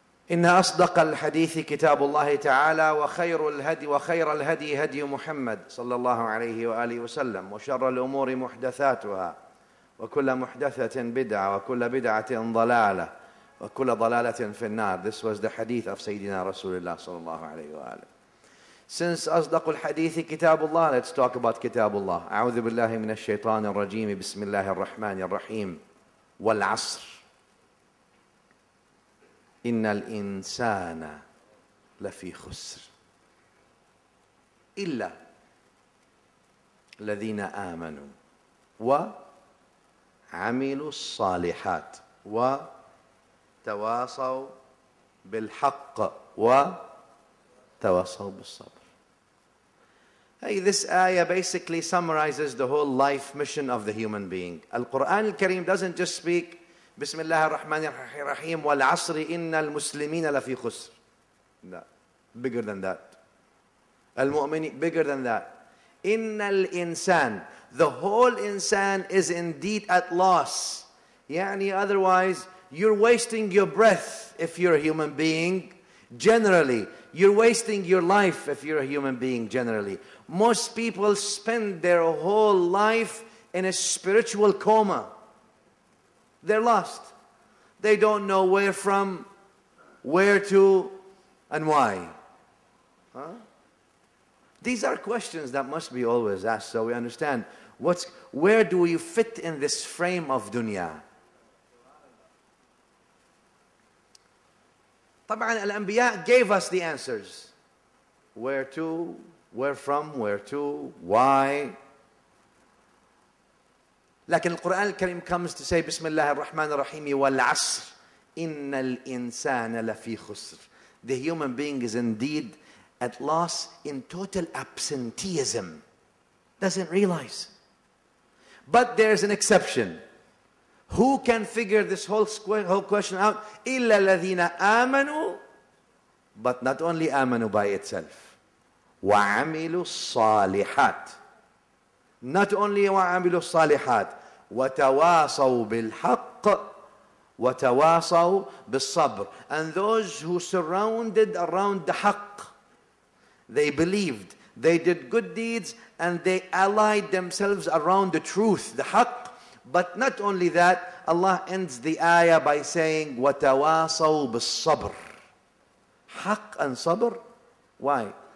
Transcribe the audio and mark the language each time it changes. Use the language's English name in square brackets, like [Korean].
[Arabic] إن أصدق الحديث كتاب الله تعالى وخير الهدي هدي محمد صلى الله عليه وآله وسلم، وشر الأمور محدثاتها، وكل محدثة بدعة، وكل بدعة ضلالة، وكل ضلالة في النار. [English] This was the hadith of Sayyidina Rasulullah [Arabic] صلى الله عليه وآله. [English] Since [Arabic] أصدق الحديث كتاب الله, [English] let's talk about [Arabic] كتاب الله. أعوذ بالله من الشيطان الرجيم. بسم الله الرحمن الرحيم. والعصر إن الإنسان لفي خسر إلا الذين آمنوا وعملوا الصالحات وتواصوا بالحق وتواصوا بالصبر. [English] Hey, this ayah basically summarizes the whole life mission of the human being. Al-Quran al-Kareem doesn't just speak [Arabic] بسم الله الرحمن الرحيم والعصر إن المسلمين لفي خسر. [English] No, bigger than that. المؤمنين, bigger than that. [Arabic] إن الإنسان, [English] the whole insan is indeed at loss. يعني otherwise you're wasting your breath if you're a human being. Generally, you're wasting your life if you're a human being. Generally, most people spend their whole life in a spiritual coma. They're lost. They don't know where from, where to, and why. These are questions that must be always asked, so we understand where do we fit in this frame of dunya. [Arabic] طبعا الأنبياء [English] gave us the answers. Where to, where from, where to, why. [Arabic] لكن القرآن الكريم [English] comes to say [Arabic] بسم الله الرحمن الرحيم والعصر إن الإنسان لفي خسر. [English] The human being is indeed at loss, in total absenteeism. Doesn't realize. But there's an exception. Who can figure this whole question out? [Arabic] إلا الذين آمنوا. [English] But not only [Arabic] آمنوا [English] by itself. [Arabic] وعملوا الصالحات. [English] Not only [Arabic] وعملوا الصالحات وتواصوا بالحق وتواصوا بالصبر. [English] And those who surrounded around the haqq, they believed, they did good deeds, and they allied themselves around the truth, the haqq. But not only that, Allah ends the ayah by saying [Arabic] وتواصوا بالصبر. [English] Haqq and sabr. Why?